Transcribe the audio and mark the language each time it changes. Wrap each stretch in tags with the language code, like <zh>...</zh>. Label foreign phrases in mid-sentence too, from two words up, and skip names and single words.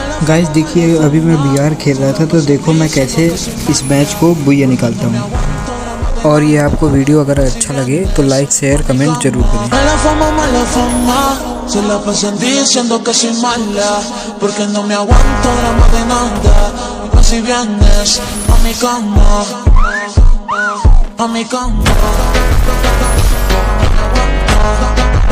<hi>गाइस देखिए, अभी मैं बीआर खेल रहा था तो देखो मैं कैसे इस मैच को बुया निकालता हूँ। और ये आपको वीडियो अगर अच्छा लगे तो</hi> <en>like share comment</en> <hi>जरूर करें।</hi> <es>Se la pasan diciendo que soy mala, porque no me aguanto drama de nada. Pues si vienes a mi cama, a mi cama, no me aguanto.</es>